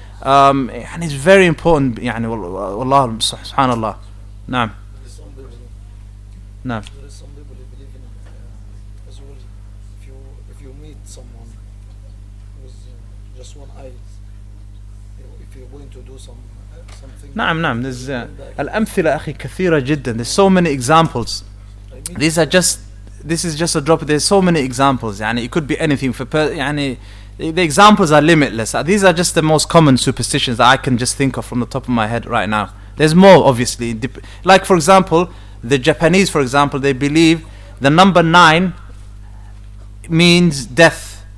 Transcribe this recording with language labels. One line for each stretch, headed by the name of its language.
English: And it's very important. Wallah, subhanallah. Naam. Naam. There is some people who believe in as well. If you meet someone with just one eye, if you're going to do something.
Arabic: نعم. There's الأمثلة أخي كثيرة جدا.
English: There's so many examples. This is just a drop. There's so many examples. It could be anything. The examples are limitless. These are just the most common superstitions that I can just think of from the top of my head right now. There's more, obviously. Like, for example, the Japanese, for example, they believe the number 9 means death.